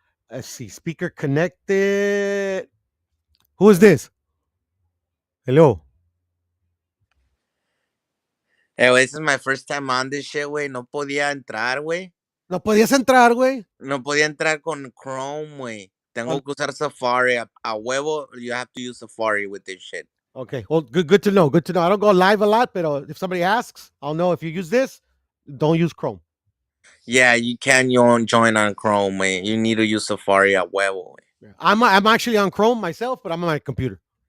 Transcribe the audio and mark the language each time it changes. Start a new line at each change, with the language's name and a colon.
English: Let's see, speaker connected. Who is this? Hello. Güey, this is my first time on this shit, güey.
Spanish: No podía entrar, güey. No podías entrar, güey. No podía entrar con Chrome, güey. Tengo que usar Safari. A huevo,
English: you have to use Safari with this shit. Okay, well, good to know. Good to know. I don't go live a lot, but if somebody asks, I'll know. If you use this, don't use Chrome. Yeah, you can join on Chrome, güey. You need to use Safari
Spanish: a huevo,
English: güey. Yeah. I'm actually on Chrome myself, but I'm on my computer.